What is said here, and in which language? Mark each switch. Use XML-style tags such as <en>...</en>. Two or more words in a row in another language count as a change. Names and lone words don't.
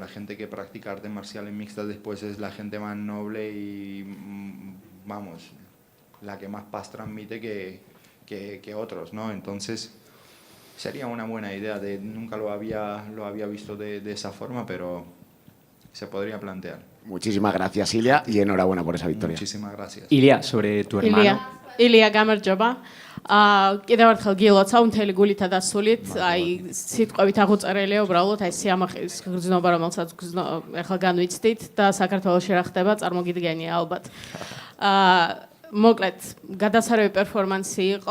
<es>La gente que practica artes marciales mixtas después es la gente más noble y, vamos, la que más paz transmite que otros, ¿no? Entonces, sería una buena idea. Nunca lo había visto de esa forma, pero se podría plantear. Muchísimas gracias, Ilia, y enhorabuena por esa victoria. Muchísimas gracias. Ilia, sobre tu hermano. Ilia,</es> <ka>გამარჯობა. კიდევ ერთხელ გილოცავ მთელი გულითა და სულით, აი სიტყვებით აღუწერელია უბრალოდ აი სიამაყის გრძნობა, რომელსაც ახლა განვიცდით და საქართველოში რა ხდება, წარმოგიდგენია ალბათ. მოკლედ, გადასარევი პერფორმანსი იყო.</ka>